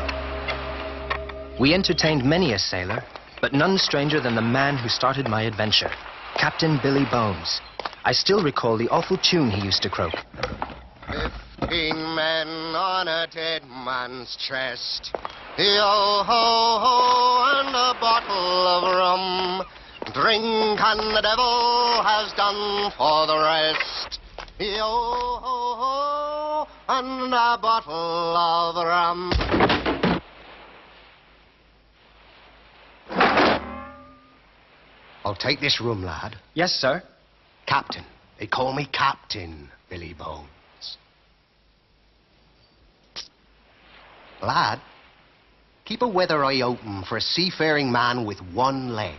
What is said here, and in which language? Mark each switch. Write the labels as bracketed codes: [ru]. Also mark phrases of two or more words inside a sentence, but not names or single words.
[en] We entertained many a sailor, but none stranger than the man who started my adventure, Captain Billy Bones. I still recall the awful tune he used to croak. 15 men on a dead man's chest. Yo-ho-ho, and a bottle of rum. Drink and the devil has done for the rest. Yo-ho-ho, and a bottle of rum. I'll take this rum, lad. Yes, sir. Captain. They call me Captain Billy Bones. Lad, keep a weather eye open for a seafaring man with one leg.